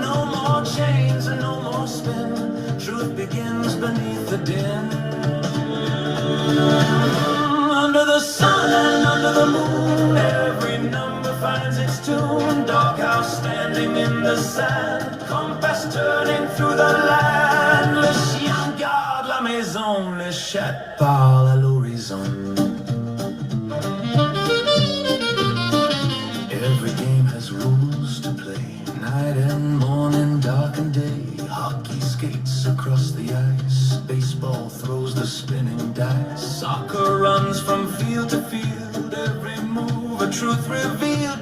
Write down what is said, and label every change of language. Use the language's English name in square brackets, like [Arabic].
[English] No more chains and no more spin. Truth begins beneath the din. Under the sun and under the moon, every number finds its tune. Dark house standing in the sand, compass turning through the land. [French] Le chien garde la maison, le chat parle à l'horizon. [English] Every game has rules to play. Night and morning, dark and day. Hockey skates across the ice. Baseball throws the spinning dice. Soccer runs from field to field. Every move a truth revealed.